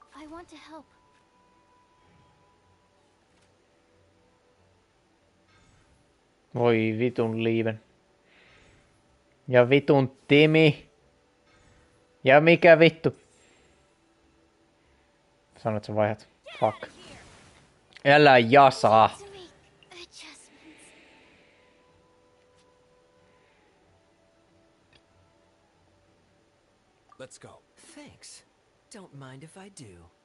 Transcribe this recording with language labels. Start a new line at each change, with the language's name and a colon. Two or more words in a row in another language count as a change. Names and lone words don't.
English: want to help.
Finnish: Voi vitun liiven. Ja vitun Timi. Ja mikä vittu? Sanoit sä vaihdat. Fuck. Älä jasaa.
English: Let's go. Thanks. Don't mind if I do.